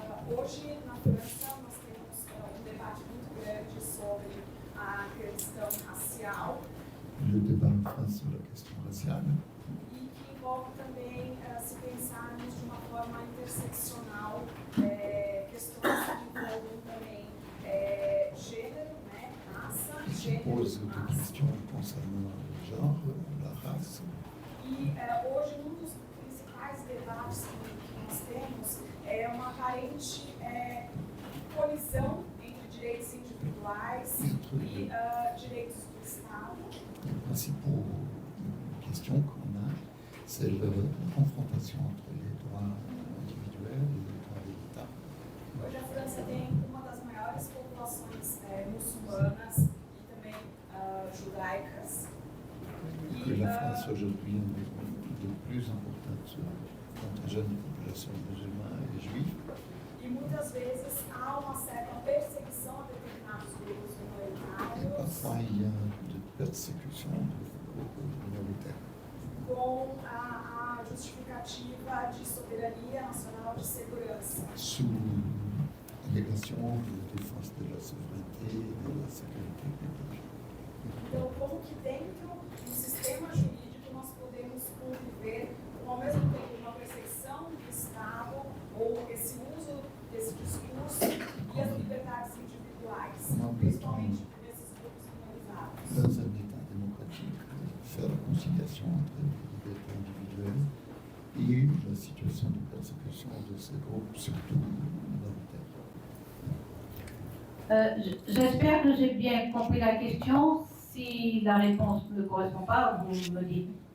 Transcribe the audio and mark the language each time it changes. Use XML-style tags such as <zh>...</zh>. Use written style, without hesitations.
<pt>Hoje, na França, nós temos debate muito grande sobre a questão racial.</pt> <fr>Le débat en France sur la question raciale.</fr> <pt>E que envolve também se pensarmos de uma forma interseccional questões que envolvem também gênero, né, raça, gênero e</pt> <fr>Pose</fr> <pt>raça.</pt> <fr>des questions concernant le genre, la race.</fr> <pt>E hoje, um dos principais debates que nós temos é uma aparente colisão entre direitos individuais e direitos do Estado.</pt> <fr>Les principaux questions qu'on a, c'est la confrontation entre les droits individuels et les droits de l'État.</fr> <pt>Hoje a França tem uma das maiores populações muçulmanas e também judaicas.</pt> <fr>Que la France aujourd'hui est de plus importante contingent de population musulmane et juive.</fr> <pt>E muitas vezes há uma certa perseguição a determinados grupos minoritários. falha de persecução minoritaire. com a justificativa de soberania nacional de segurança.</pt> <fr>Sous allégation de défense de la souveraineté et de la sécurité publique.</fr> <pt>Então, como que dentro do sistema jurídico nós podemos conviver com, ao mesmo tempo, uma perseguição do Estado ou esse uso desse discurso e as liberdades individuais, principalmente desses grupos minorizados?</pt> <fr>Dans un État démocratique, faire la conciliation entre la liberté individuelle et la situation de persécution de ces groupes, surtout minoritaires. J'espère que j'ai bien compris la question. Si la réponse ne correspond pas, vous me dites.</fr>